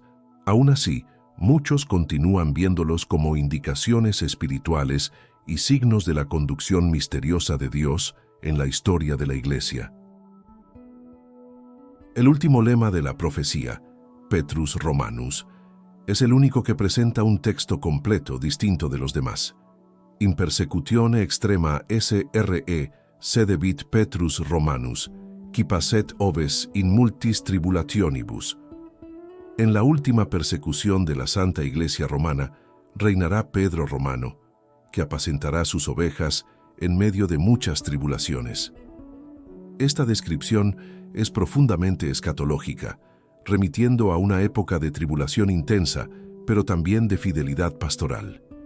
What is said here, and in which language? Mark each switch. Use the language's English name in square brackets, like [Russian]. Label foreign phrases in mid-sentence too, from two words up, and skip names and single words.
[Spanish] Aún así, muchos continúan viéndolos como indicaciones espirituales y signos de la conducción misteriosa de Dios en la historia de la Iglesia. El último lema de la profecía, Petrus Romanus, es el único que presenta un texto completo distinto de los demás. [Latin] In persecutione extrema SRE sedebit Petrus Romanus, qui passet oves in multis tribulationibus. [Spanish] En la última persecución de la Santa Iglesia Romana, reinará Pedro Romano, que apacentará sus ovejas en medio de muchas tribulaciones. Esta descripción es profundamente escatológica, remitiendo a una época de tribulación intensa, pero también de fidelidad pastoral.